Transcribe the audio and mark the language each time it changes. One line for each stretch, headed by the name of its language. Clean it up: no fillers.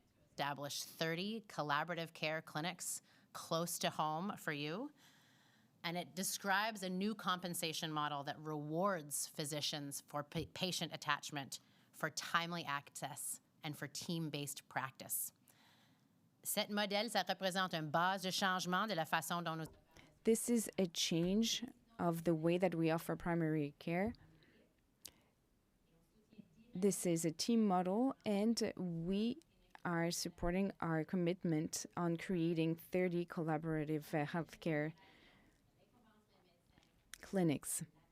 English: Establish 30 collaborative care clinics close to home for you. And it describes a new compensation model that rewards physicians for patient attachment, for timely access, and for team-based practice.
French: Cet modèle, ça représente une base de changement de la façon dont nous...
English: This is a change of the way that we offer primary care. This is a team model, and we are supporting our commitment on creating 30 collaborative healthcare clinics.